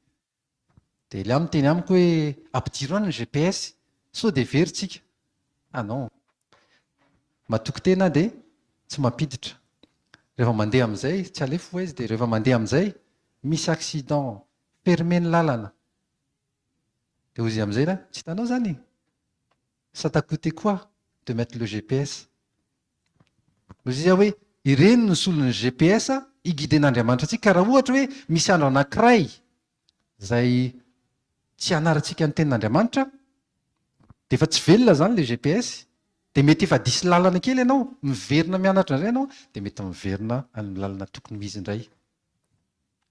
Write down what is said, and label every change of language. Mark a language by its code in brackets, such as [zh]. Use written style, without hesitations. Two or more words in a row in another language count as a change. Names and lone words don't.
[mg] Dia ilay miteny amiko hoe ampidiro any ny GPS, sao dia veritsika. Non, matoky tena dia tsy mampiditra. Rehefa mandeha amin'izay tsy alefo izy, dia rehefa mandeha amin'izay misy accident, fermé ny lalana. Dia hozy amin'izay tsy hitanao zany. [fr] Ça t'a coûté quoi de mettre le GPS? [mg] Hozy izy hoe ireny no solon'ny GPS higuiden'Andriamanitra antsika. Raha ohatra hoe misy andro anankiray izay tsy hanarantsika ny tenin'Andriamanitra, dia efa tsy velona izany le GPS. Dia mety efa disy lalana kely ianao, miverina mianatra indray ianao, dia mety miverina amin'ny lalana tokony ho izy indray.